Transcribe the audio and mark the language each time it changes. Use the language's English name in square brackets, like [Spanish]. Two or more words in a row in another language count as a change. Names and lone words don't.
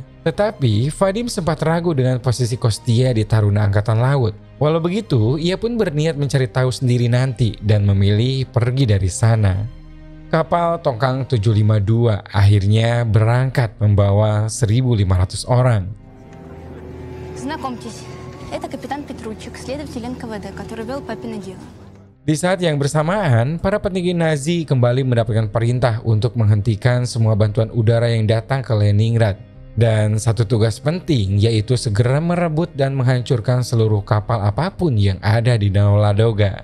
[Indonesian] Tetapi Vadim sempat ragu dengan posisi Kostia di taruna angkatan laut. Walau begitu, ia pun berniat mencari tahu sendiri nanti dan memilih pergi dari sana. Kapal Tongkang 752 akhirnya berangkat membawa 1.500 orang. [Russian] Знакомьтесь, это капитан Петручик, следователь НКВД, который вел папино дело. [Indonesian] Di saat yang bersamaan, para petinggi Nazi kembali mendapatkan perintah untuk menghentikan semua bantuan udara yang datang ke Leningrad. Dan satu tugas penting yaitu segera merebut dan menghancurkan seluruh kapal apapun yang ada di Danau Ladoga.